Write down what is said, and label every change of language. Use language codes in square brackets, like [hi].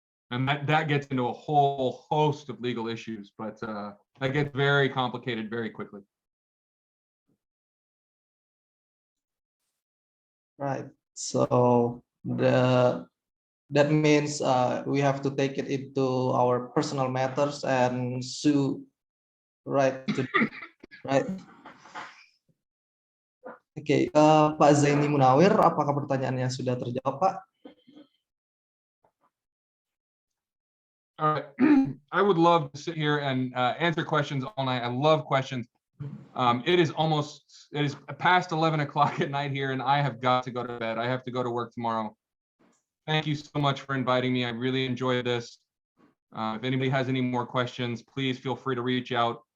[en] And that gets into a whole host of legal issues, but that gets very complicated very quickly. Right. So that means we have to take it into our personal matters and sue. Right. Right. [id] Oke, Pak Zaini Munawir, apakah pertanyaannya sudah terjawab, Pak? [en] All right. I would love to sit here and answer questions all night. I love questions. It is past 11 o'clock at night here, and I have got to go to bed. I have to go to work tomorrow. Thank you so much for inviting me. I really enjoyed this. If anybody has any more questions, please feel free to reach out.